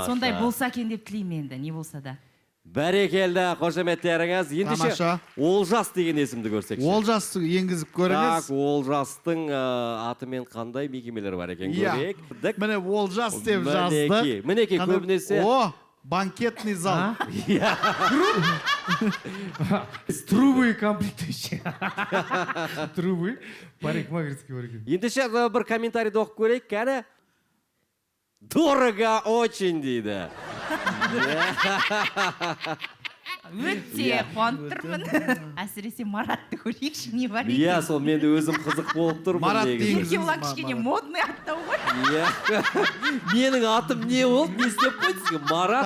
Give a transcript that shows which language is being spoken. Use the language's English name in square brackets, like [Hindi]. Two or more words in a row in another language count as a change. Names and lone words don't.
[Kazakh] Сондай болса екен деп тілеймін енді, не болса да. Бәрекелді, қошеметтеріңіз. Ендеше Тамаша. Олжас деген есімді көрсекші. Олжасты енгізіп көріңіз. Так, Олжастың атымен қандай мекемелер бар екен көрейік. Міне Олжас деп жазды. Мінекей көбінесе. [Russian] О, банкетный зал. Трубы комплектующие. Трубы. [Kazakh] Парикмахерский бар екен. Ендеше бір комментарийді оқып көрейік. Кәне? [Russian] Дорого очень [Kazakh] дейді. Өте қуанып тұрмын. Әсіресе Маратты көрейікші, не бар екен. Иә, сол менде өзім қызық болып тұрмын. Марат дейміз. Еркебұлан кішкене модный аттау ғой. Иә. Менің атым не болды? Не істеп қойдыңыз? Марат